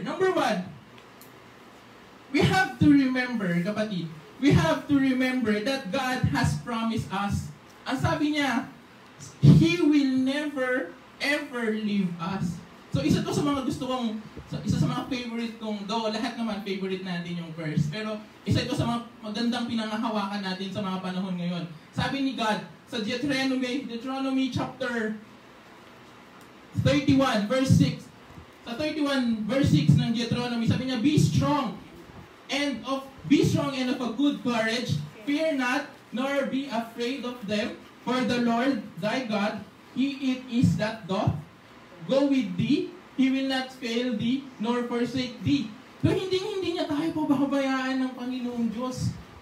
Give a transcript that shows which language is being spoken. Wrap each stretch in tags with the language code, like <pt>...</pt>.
<en>Number 1, we have to remember, kapatid, we have to remember that God has promised us.</en> <tl>Ang sabi niya,</tl> <en>He will never, ever leave us.</en> <tl>So isa to sa mga gusto kong, isa sa mga favorite kong, though lahat naman favorite natin yung verse, pero isa ito sa mga magandang pinangahawakan natin sa mga panahon ngayon. Sabi ni God, sa Deuteronomy chapter 31, verse 6. Sa 31, verse 6 ng Deuteronomy, sabi niya,</tl> <en>Be strong and of a good courage. Fear not, nor be afraid of them. For the Lord thy God, He it is that doth go with thee. He will not fail thee, nor forsake thee.</en> <tl>So hindi niya tayo pababayaan ng Panginoong Diyos.</tl>